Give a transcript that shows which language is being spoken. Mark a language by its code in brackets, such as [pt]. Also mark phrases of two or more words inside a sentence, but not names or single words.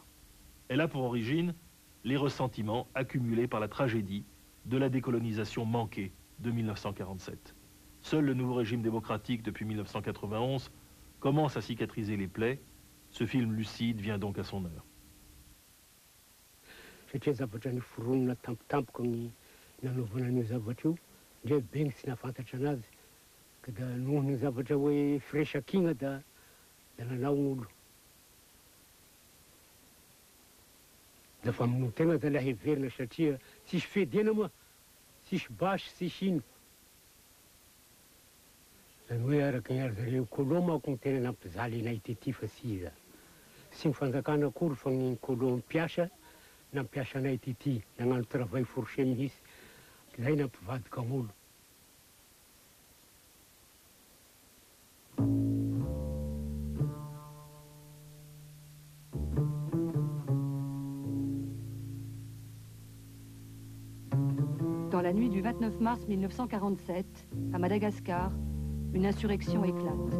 [fr] Elle a pour origine les ressentiments accumulés par la tragédie de la décolonisation manquée de 1947. Seul le nouveau régime démocratique depuis 1991 commence à cicatriser les plaies. Ce film lucide vient donc à son heure. [mg] Satria zavatra niforonina tampotampoka amin'ny nanaovana an'io zavatra io, ndre bengy tsy nahafantatra anazy. Ka da noho ny zavatra hoe firesakigna da nanao olo. Da fa amin'io tegna da laha heverina satria tsisy fediana moa, tsisy basy, tsisy ino. Zany hoe araka ny ary zareo colon manko ny tena nampizaly anay tety fa tsy iza. Tsy mifanjakana akory fa ny colon mpiasa nampiasa anay tety, nagnano [fr] travail forcé [mg] mihitsy. Zay nampivadika olo. [fr] Dans la nuit du 29 mars 1947, à Madagascar, une insurrection éclate.